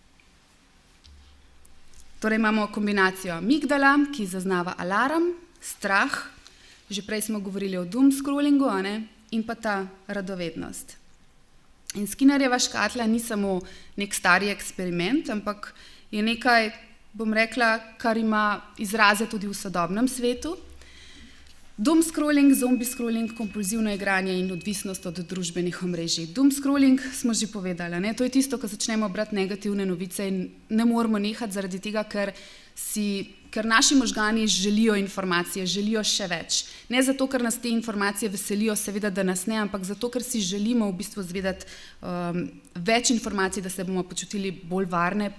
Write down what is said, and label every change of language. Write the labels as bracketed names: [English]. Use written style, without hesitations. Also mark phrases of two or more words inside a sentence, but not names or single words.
[Slovenian] Torej imamo kombinacijo amigdala, ki zaznava alarm, strah, že prej smo govorili o [English] doom scrollingu, [Slovenian] in pa ta radovednost. In Skinnerjeva škatla ni samo nek stari eksperiment, ampak je nekaj, bom rekla, kar ima izraze tudi v sodobnem svetu. [English] Doom scrolling, zombie scrolling, [Slovenian] kompulzivno igranje in odvisnost od družbenih omrežij. [English] Doom scrolling [Slovenian] smo že povedali, ne? To je tisto, ko začnemo brati negativne novice in ne moramo nehati zaradi tega, ker naši možgani želijo informacije, želijo še več. Ne zato, ker nas te informacije veselijo, seveda, da nas ne, ampak zato, ker si želimo v bistvu zvedeti več informacij, da se bomo počutili bolj varne.